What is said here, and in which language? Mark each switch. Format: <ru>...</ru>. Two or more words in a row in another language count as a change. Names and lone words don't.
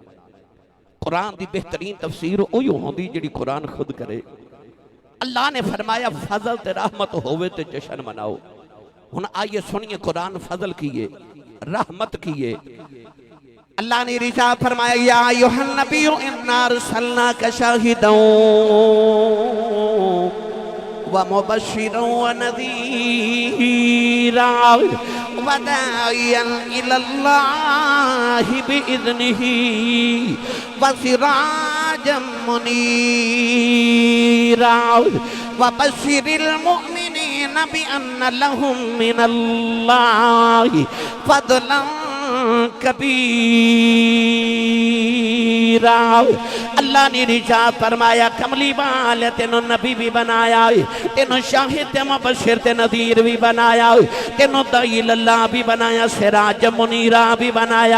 <pa>قرآن دی بہترین تفسیر اوہی ہوندی جڑی قرآن خود کرے۔ اللہ نے فرمایا فضل تے رحمت ہوئے تے جشن مناؤ۔ ہن آئیے سنیے قرآن فضل کیے رحمت کیے، اللہ نے رشاد فرمایا</pa> <ar>یا ایھا النبی انا ارسلناک شاہدا ومبشرا ونذیرا وداعیا الی اللہ باذنہ وسراجا منیرا وبشر المؤمنین بأن لهم من اللہ فضلا کبیرہ۔</ar> <pa>اللہ نے رشاد فرمایا کملی والے تینوں نبی بھی بنایا، تینوں شاہد تے مبشر تے نذیر بھی بنایا، تینوں</pa> <ar>داعی اللہ</ar> <pa>بھی بنایا،</pa> <ar>سراج منیرہ</ar> <pa>بھی بنایا۔</pa>